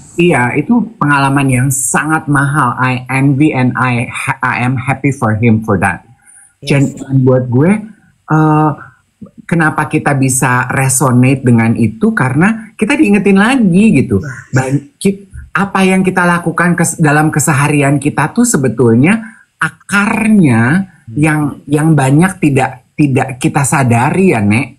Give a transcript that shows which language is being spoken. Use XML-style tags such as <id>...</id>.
<id>Iya, itu pengalaman yang sangat mahal.</id> <en>I envy and I am happy for him for that. Yes.</en> <id>Dan buat gue, kenapa kita bisa resonate dengan itu? Karena kita diingetin lagi gitu. apa yang kita lakukan dalam keseharian kita tuh sebetulnya akarnya yang banyak tidak kita sadari ya, Nek.</id>